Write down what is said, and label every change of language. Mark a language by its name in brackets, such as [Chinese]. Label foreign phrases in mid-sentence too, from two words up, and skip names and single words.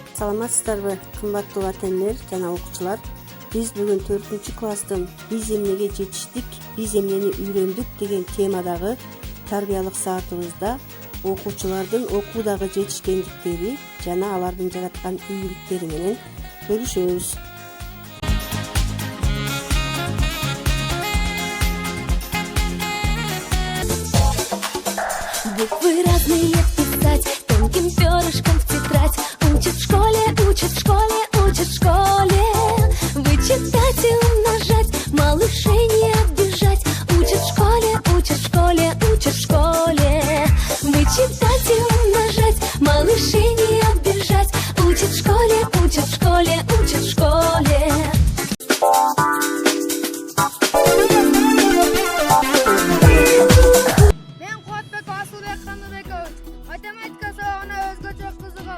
[Kyrgyz] Саламатсыздарбы, кымбаттуу ата-энелер жана окуучулар. Биз бүгүн 4-класстын биз эмнеге жетиштик, биз эмнени үйрөндүк деген темадагы тарбиялык саатыбызда окуучулардын окуудагы жетишкендиктери жана алардын жараткан ийгиликтери менен бөлүшөбүз. [Russian] Буквы разные писать тонким перышком в тетрадь. Учат в школе, учат в школе, учат в школе. Вычитать и умножать, малышей не обижать. Учат в школе, учат в школе, учат в школе. Вычитать и умножать, малышей не обижать. Учат в школе, учат в школе, учат в школе. [Kyrgyz] Математика сабагына өзгөчө кызыгам.